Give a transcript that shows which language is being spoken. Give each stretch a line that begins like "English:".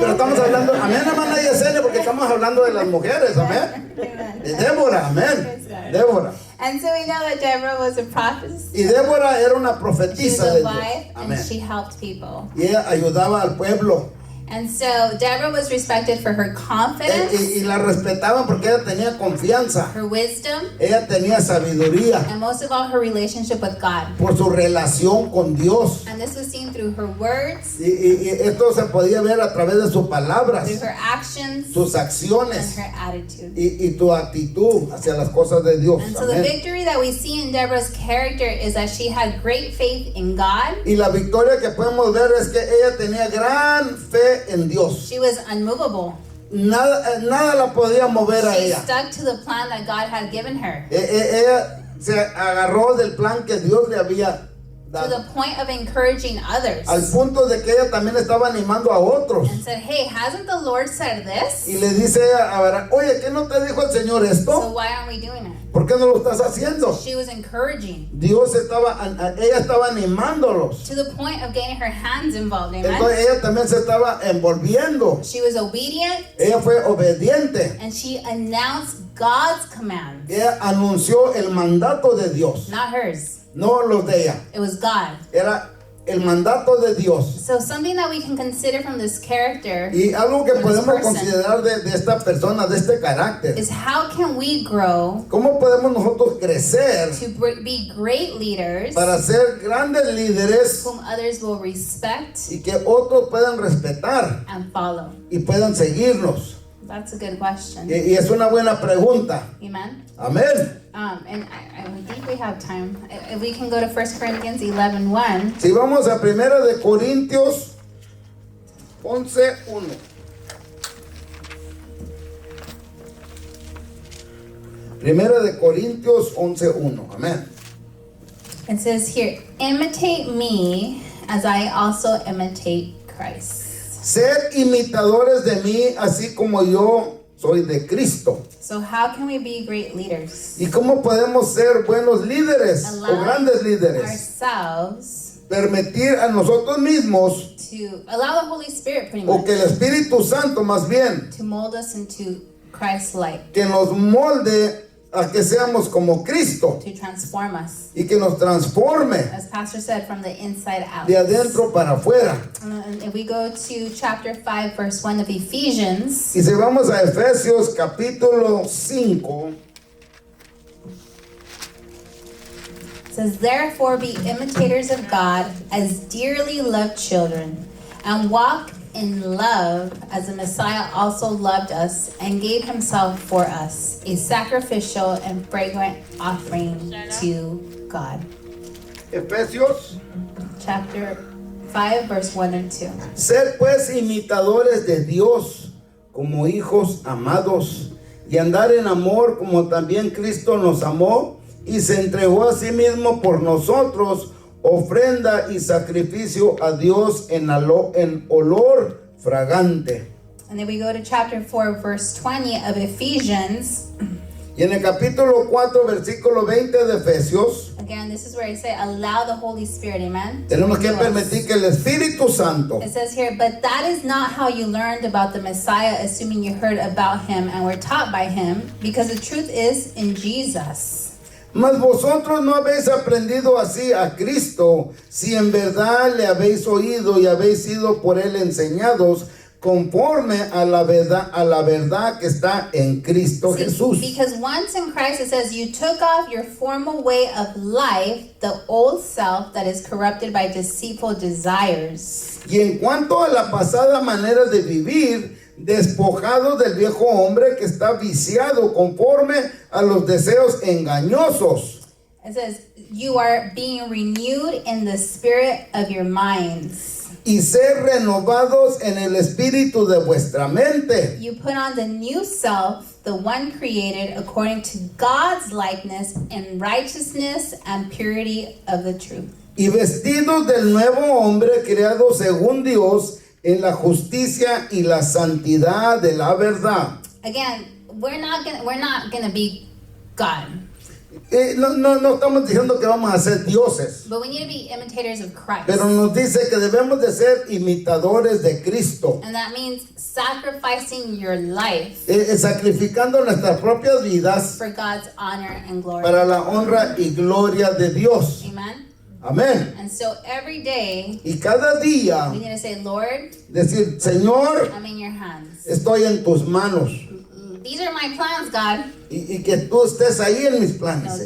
Spanish: Pero estamos hablando, amén, hermana Yesenia, porque estamos hablando de las mujeres. Amén.
English: Amen.
Spanish: De Débora, amén. Débora.
English: And so we know that Deborah was a prophetess.
Spanish: Y Débora era una
English: She was
Spanish: profetisa a de Dios.
English: wife and
Spanish: Amén.
English: she helped people.
Spanish: Y ella ayudaba al pueblo.
English: And so Deborah was respected for her confidence,
Spanish: Y la respetaban porque ella tenía confianza.
English: her wisdom,
Spanish: Ella tenía sabiduría
English: and most of all her relationship with God.
Spanish: por su relación con Dios.
English: And this was seen through her words,
Spanish: Y esto se podía ver a través de sus palabras,
English: through her actions,
Spanish: sus
English: and
Spanish: acciones
English: her attitude.
Spanish: y tu actitud hacia las cosas de Dios.
English: And so the
Spanish: Amén.
English: victory that we see in Deborah's character is that she had great faith in God.
Spanish: Y la victoria que podemos ver es que ella tenía gran fe en Dios.
English: She was unmovable.
Spanish: Nada la podía mover a
English: She
Spanish: ella.
English: stuck to the plan that God had given her,
Spanish: Ella se agarró del plan que Dios le había
English: to
Spanish: dado.
English: the point of encouraging others.
Spanish: Al punto de que ella también estaba animando a otros.
English: And said, hey, hasn't the Lord said this?
Spanish: Y le dice a Abraham, oye, ¿qué no te dijo el Señor
English: So
Spanish: esto?
English: why aren't we doing it?
Spanish: ¿Por qué no lo estás haciendo?
English: She was encouraging
Spanish: Ella estaba animándolos.
English: to the point of getting her hands involved.
Spanish: Entonces
English: Amen.
Spanish: ella también se estaba envolviendo.
English: She was obedient
Spanish: Ella fue obediente.
English: and she announced God's command,
Spanish: Ella anunció el mandato de Dios,
English: not hers.
Spanish: no los de ella.
English: It was God.
Spanish: Era el mandato de Dios.
English: So something that we can consider from this character
Spanish: Y algo que
English: This
Spanish: podemos
English: person.
Spanish: considerar de esta persona, de este carácter.
English: is how can we grow
Spanish: ¿Cómo podemos nosotros crecer
English: to be great leaders
Spanish: para ser grandes líderes
English: whom others will respect
Spanish: y que otros puedan respetar
English: and follow?
Spanish: y puedan seguirnos?
English: That's a good question.
Spanish: Y es una buena pregunta.
English: Amen.
Spanish: Amén.
English: And I think we have time. If we can go to 1 Corinthians 11:1.
Spanish: Si vamos a 1 de Corintios 11:1. Primera de Corintios 11:1. Amén.
English: It says here, imitate me as I also imitate Christ.
Spanish: Sed imitadores de mí, así como yo soy de Cristo.
English: So how can we be great leaders?
Spanish: ¿Y cómo podemos ser buenos líderes o grandes líderes?
English: Ourselves
Spanish: Permitir a nosotros mismos,
English: to allow the Holy Spirit pretty
Spanish: o que el
English: much
Spanish: Espíritu Santo más bien,
English: to mold us into Christ-like,
Spanish: que nos molde a que seamos como Cristo
English: to transform us.
Spanish: y que nos transforme
English: As Pastor said, from the inside out.
Spanish: de adentro para afuera.
English: And if we go to chapter 5, verse 1 of Ephesians,
Spanish: Y si vamos a Efesios capítulo 5,
English: it says, therefore be imitators of God as dearly loved children, and walk in love as the Messiah also loved us and gave himself for us, a sacrificial and fragrant offering to God.
Spanish: Efesios,
English: Chapter 5, verse 1 and 2.
Spanish: sed pues imitadores de Dios como hijos amados y andar en amor como también Cristo nos amó y se entregó a sí mismo por nosotros, ofrenda y sacrificio a Dios en olor fragante.
English: And then we go to chapter 4, verse 20 of Ephesians.
Spanish: Y en el capítulo 4, versículo 20 de Efesios,
English: Again, this is where I say, allow the Holy Spirit, amen? to
Spanish: tenemos que
English: renew us.
Spanish: permitir que el Espíritu Santo,
English: It says here, but that is not how you learned about the Messiah, assuming you heard about him and were taught by him, because the truth is in Jesus.
Spanish: mas vosotros no habéis aprendido así a Cristo, si en verdad le habéis oído y habéis sido por él enseñados, conforme a la verdad que está en Cristo
English: See,
Spanish: Jesús.
English: because once in Christ it says you took off your former way of life, the old self that is corrupted by deceitful desires.
Spanish: Y en cuanto a la pasada manera de vivir, despojado del viejo hombre que está viciado conforme a los deseos engañosos.
English: It says you are being renewed in the spirit of your minds.
Spanish: y ser renovados en el espíritu de vuestra mente.
English: You put on the new self, the one created according to God's likeness in righteousness and purity of the truth.
Spanish: Y vestidos del nuevo hombre creado según Dios en la justicia y la santidad de la verdad.
English: Again, we're not gonna be God,
Spanish: No estamos diciendo que vamos a ser dioses,
English: but we need to be imitators of Christ.
Spanish: pero nos dice que debemos de ser imitadores de Cristo,
English: And that means sacrificing your life
Spanish: sacrificando nuestras propias vidas
English: for God's honor and glory.
Spanish: para la honra y gloria de Dios.
English: Amen.
Spanish: Amén.
English: And so every day
Spanish: Y cada día
English: we need to say, Lord,
Spanish: decir, Señor,
English: I'm in your hands.
Spanish: estoy en tus manos.
English: These are my plans, God.
Spanish: Y que tú estés ahí en mis
English: No,
Spanish: planes, Señor.